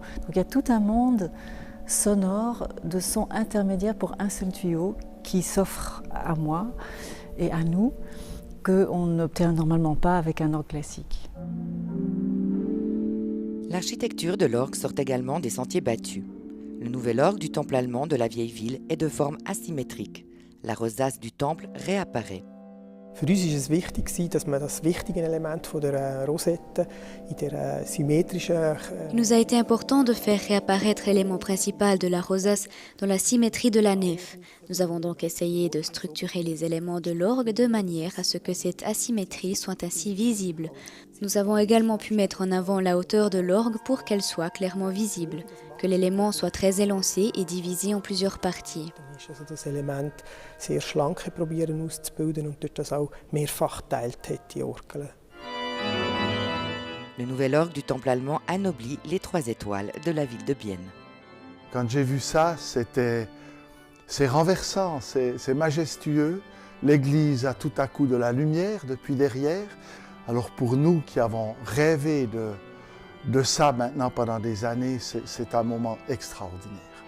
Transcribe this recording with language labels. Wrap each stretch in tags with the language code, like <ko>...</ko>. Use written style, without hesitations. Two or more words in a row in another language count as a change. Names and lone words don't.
<fr>Donc il y a tout un monde sonore de sons intermédiaires pour un seul tuyau qui s'offre à moi et à nous qu'on n'obtient normalement pas avec un orgue classique. L'architecture de l'orgue sort également des sentiers battus. Le nouvel orgue du temple allemand de la vieille ville est de forme asymétrique. La rosace du temple réapparaît.</fr> <de>Für uns war es wichtig, dass man das wichtige Element von der Rosette in der symmetrischen.</de> <fr>Il nous a été important de faire réapparaître l'élément principal de la rosace dans la symétrie de la nef. Nous avons donc essayé de structurer les éléments de l'orgue de manière à ce que cette asymétrie soit ainsi visible. Nous avons également pu mettre en avant la hauteur de l'orgue pour qu'elle soit clairement visible, que l'élément soit très élancé et divisé en plusieurs parties.</fr> <de>Also das Element sehr schlank probieren auszubilden und dort das auch mehrfach teilt hat, die Orgel.</de> <fr>Le nouvel orgue du temple allemand anoblit les 3 étoiles de la ville de Bienne. Quand j'ai vu ça, c'est renversant, c'est majestueux. L'église a tout à coup de la lumière depuis derrière. Alors pour nous qui avons rêvé de ça maintenant pendant des années, c'est un moment extraordinaire.</fr>